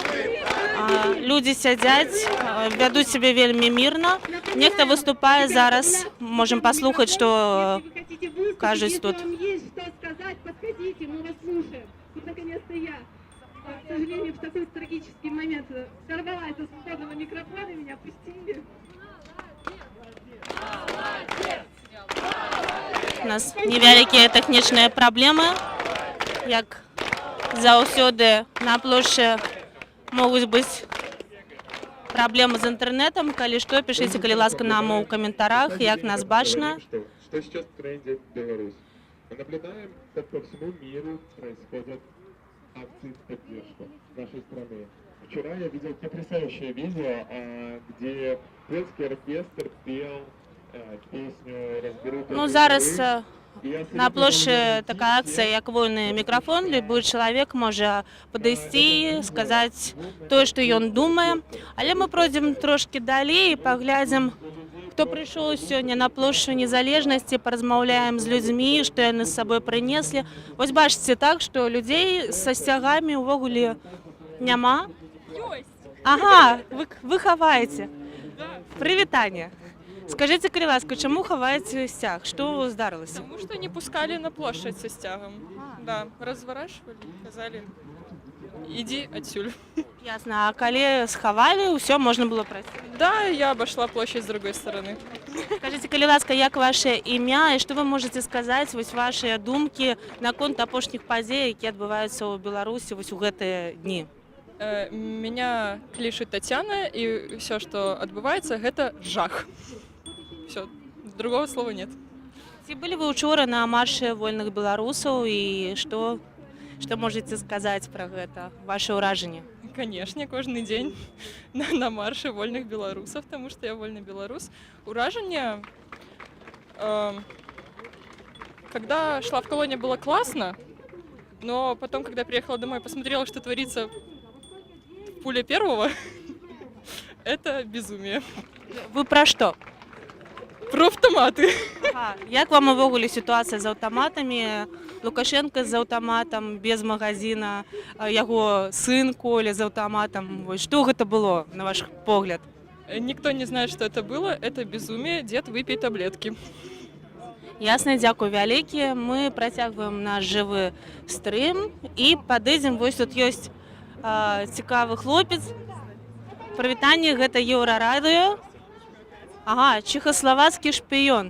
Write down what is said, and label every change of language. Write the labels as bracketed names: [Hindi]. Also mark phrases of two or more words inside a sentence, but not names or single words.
[Belarusian] Людзі сядзяць, вядуць сябе вельмі мірна. Нехта выступае зараз, можам паслухаць, што кажуць тут. [Russian] К сожалению, в такой трагический момент сорвалась со свободного микрофона, меня пустили. [Belarusian] У нас невялікія тэхнічныя праблемы, як заўсёды на плошчы могуць быць праблемы з інтэрнетам. Калі што, пішыце, калі ласка, нам у каментарах, як нас бачна. [Russian] Что сейчас в тренде в Беларусь? Мы наблюдаем, как по всему миру происходят акции в поддержку нашей страны. Вчера я видел потрясающее видео, где польский оркестр пел песню «Разберу». [Belarusian] Ну, зараз на плошчы такая акцыя, як вольны мікрафон. Любы чалавек можа падысці, сказаць тое, што ён думае. Але мы пройдзем трошкі далей і паглядзім, хто прыйшоў сёння на плошчу Незалежнасці, паразмаўляем з людзьмі, што яны з сабой прынеслі. Вось бачыце так, што людзей са сцягамі ўвогуле няма. Ага, вы хаваеце. Прывітанне. Скажите, калі ласка, чаму хаваеце сцяг? Што здарылася? [Russian] Потому что не пускали на площадь со стягом. Да, разворачивали, сказали, иди отсюль. Ясно. [Belarusian] А калі схавалі, ўсё можна было прайсці? [Russian] Да, я обошла площадь с другой стороны. Скажите, [Belarusian] калі ласка, як ваше імя і што вы можете сказаць, вось вашыя думкі наконт апошніх падзей, які адбываюцца ў Беларусі вось у гэтыя дні? [Russian] Меня клишит Татьяна, и все, что отбывается, это жах. Все, другого слова нет. [Belarusian] Ці былі вы учора на марше вольных беларусаў і што можете сказаць пра гэта, ваше ўражанне? [Russian] Конечно, каждый день на марше вольных белорусов, потому что я вольный белорус. Уражение, когда шла в колонне, было классно, но потом, когда приехала домой, посмотрела, что творится в пуле первого, это безумие. [Belarusian] Вы пра што? [Russian] Про автоматы. [Belarusian] Як вам увогуле сітуацыя з аўтаматамі? Лукашенко з аўтаматам, без магазина, яго сын Коля з аўтаматам. Што гэта было, на ваш погляд? [Russian] Никто не знает, что это было. Это безумие. Дед, выпей таблетки. [Belarusian] Ясна, дзякуй вялікі. Мы працягваем наш жывы стрым і падыдзем. Вось тут ёсць цікавы хлопец. Прывітанне, гэта Еўрарадыё. Ага, чехословацкі шпіён.